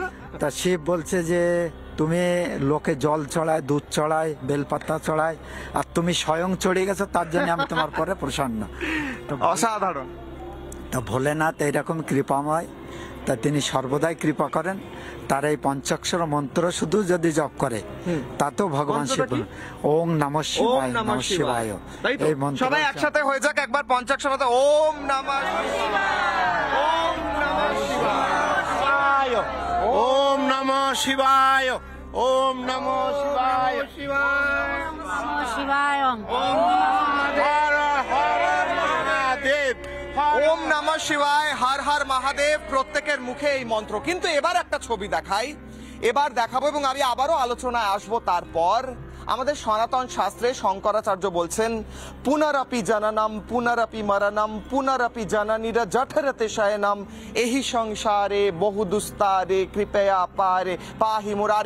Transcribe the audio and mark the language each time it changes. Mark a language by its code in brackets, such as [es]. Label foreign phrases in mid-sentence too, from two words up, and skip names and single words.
[bn] তা শিব বলছে যে তুমি লোকে জল চড়ায়, দুধ চড়ায়, বেলপাতা চড়ায়, আর তুমি স্বয়ং চড়ে গেছো, তার জন্য আমি তোমার পরে প্রসন্ন। অসাধারণ। তা ভোলেনাথ এইরকম কৃপাময়, তা তিনি সর্বদাই কৃপা করেন। তার এই পঞ্চাক্ষর মন্ত্র শুধু যদি জপ করে তাতেও ভগবান শিব। [sa] ওম নমঃ শিবায়, নমঃ শিবায়। [bn] এই মন্ত্র সবাই একসাথে হয়ে যাক একবার পঞ্চাক্ষর। [sa] ওম নমঃ শিবায়, ওম নমঃ শিবায়, ওম নমঃ শিবায়, ওম নমঃ শিবায়, শিবায়, হর হর মহাদেব, ওম নমঃ শিবায়, হর হর মহাদেব, [bn] প্রত্যেকের মুখে এই মন্ত্র। কিন্তু এবার একটা ছবি দেখাই, এবার দেখাবো এবং আমি আবারও আলোচনায় আসবো। তারপর আমাদের সনাতন শাস্ত্রে শঙ্করাচার্য বলছেন [sa] পুনরাপি জানানাম পুনরাপি মারানাম পুনরাপি জানানিরা জঠরতে শয়নাম এহি সংসারে বহু দুস্তারে কৃপয়া পারে পাহি মুরারে।